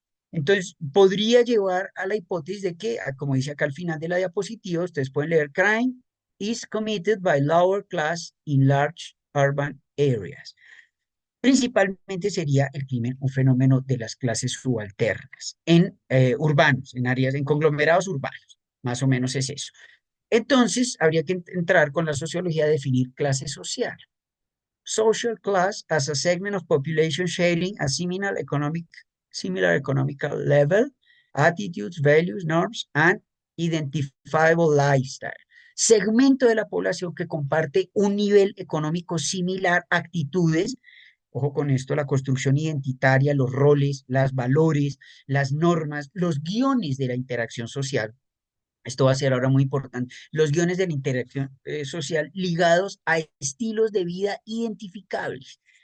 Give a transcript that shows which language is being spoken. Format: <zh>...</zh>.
<es>Entonces, podría llevar a la hipótesis de que, como dice acá al final de la diapositiva, ustedes pueden leer,</es> <en>crime is committed by lower class in large urban areas.</en> <es>Principalmente sería el crimen un fenómeno de las clases subalternas en urbanos, en áreas, en conglomerados urbanos. Más o menos es eso. Entonces, habría que entrar con la sociología a definir clase social.</es> <en>Social class as a segment of population sharing a similar economical level, attitudes, values, norms, and identifiable lifestyle.</en> <es>Segmento de la población que comparte un nivel económico similar, actitudes, ojo con esto, la construcción identitaria, los roles, los valores, las normas, los guiones de la interacción social. Esto va a ser ahora muy importante. Los guiones de la interacción social ligados a estilos de vida identificables.</es>